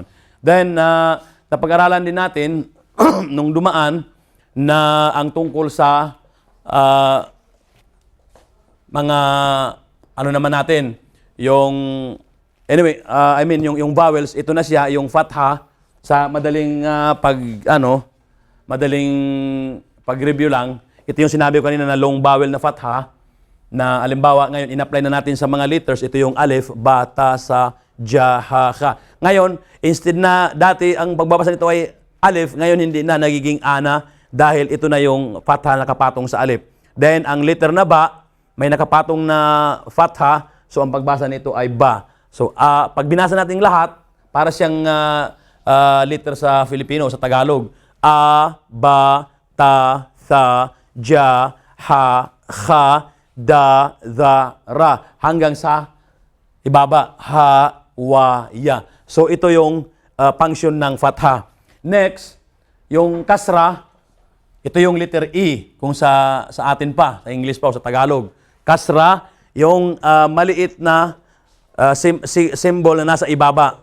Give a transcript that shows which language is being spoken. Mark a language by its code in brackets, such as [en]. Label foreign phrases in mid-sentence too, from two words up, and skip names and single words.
[tl] Then, napag-aralan din natin nung dumaan na ang tungkol sa mga, ano naman natin, yung, anyway, yung vowels, ito na siya, yung fatha, sa madaling madaling pag-review lang, ito yung sinabi ko kanina na [en] long vowel [tl] na fatha, na alimbawa ngayon in-apply na natin sa mga letters, ito yung alif, ba, ta, [ar] ثا جا حا خا. [tl] Ngayon, instead na dati ang pagbabasa nito ay alif, ngayon hindi na, nagiging ana, dahil ito na yung fatha na nakapatong sa alif. Then, ang letter na ba, may nakapatong na fatha, so ang pagbasa nito ay ba. So, pag binasa natin lahat, para siyang letter sa Filipino, sa Tagalog. [ar] أ با تا ثا جا حا خا دا ذا, را. [tl] Hanggang sa ibaba. Ha, [ar] وا يا. [tl] So, ito yung function ng fatha. Next, yung kasra, ito yung letter E, kung sa atin pa, sa English pa o sa Tagalog. Kasra, yung maliit na symbol na nasa ibaba.